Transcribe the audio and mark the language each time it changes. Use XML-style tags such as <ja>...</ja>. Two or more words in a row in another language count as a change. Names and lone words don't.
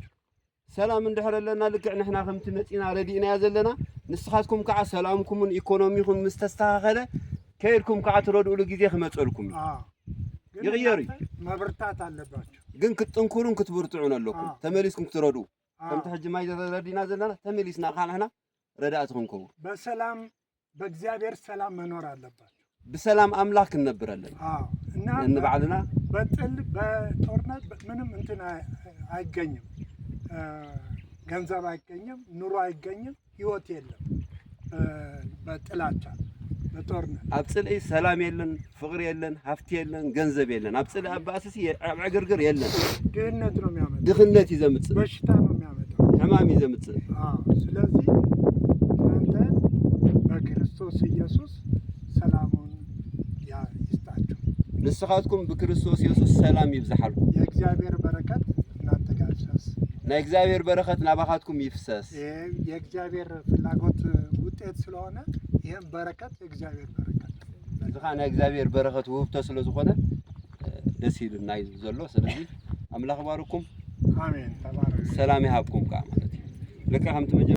<ti>ሰላም እንድሕረለና ልክዕ ንሕና ከምቲ መፂና ረዲእናያ ዘለና ንስኻትኩም ከዓ ሰላምኩምን ኢኮኖሚኩም ምስ ተስተኻኸለ ከይድኩም ከዓ ትረድኡሉ ግዜ ክመፀልኩም ይቕየር እዩ።</ti> <am>መብርታት አለባችሁ።</am> <ti>ግን ክትጥንኩሩን ክትብርትዑን ኣለኩም ተመሊስኩም ክትረድኡ ከምቲ ሕጂ ማይ ረዲና ዘለና ተመሊስና ከዓ ንሕና ረዳእቲ ክንከውን</ti> <am>በሰላም በእግዚአብሔር ሰላም መኖር አለባችሁ።</am> <ti>ብሰላም አምላክ ክንነብር ኣለና</ti> <am>እና</am> <ti>እንባዕልና</ti> <am>በጥል በጦርነት ምንም እንትን አይገኝም፣ ገንዘብ አይገኝም፣ ኑሮ አይገኝም፣ ህይወት የለም። በጥላቻ በጦርነት</am> <ti>ኣብ ጽልኢ ሰላም የለን፣ ፍቅሪ የለን፣ ሃፍቲ የለን፣ ገንዘብ የለን። ኣብ ጽልኢ ኣብ ባእስሲ ኣብ ዕግርግር የለን።</ti> <am>ድህነት ነው የሚያመጣው፣</am> <ti>ድኽነት ይዘምጽእ፣</ti> <am>በሽታ ነው የሚያመጣው፣</am> <ti>ሕማም ይዘምጽእ።</ti> <am>ስለዚህ እናንተ በክርስቶስ ኢየሱስ ሰላሙን ይስጣችሁ።</am> <ti>ንስኻትኩም ብክርስቶስ ኢየሱስ ሰላም ይብዛሓልኩም።</ti> <am>የእግዚአብሔር በረከት እናንተ ጋር ይፍሰስ።</am> <ti>ናይ እግዚአብሔር በረከት ናባኻትኩም ይፍሰስ።</ti> <am>የእግዚአብሔር ፍላጎት ውጤት ስለሆነ ይህም በረከት የእግዚአብሔር በረከት</am> <ti>እዚኻ ናይ እግዚአብሔር በረከት ውህብቶ ስለ ዝኾነ ደስ ይብልና እዩ ዘሎ። ስለዚህ ኣምላኽ ባርኩም፣</ti> <am>አሜን። ተባረኩ።</am> <ti>ሰላም ይሃብኩም ከዓ ማለት እዩ ልክዕ ከምቲ</ti>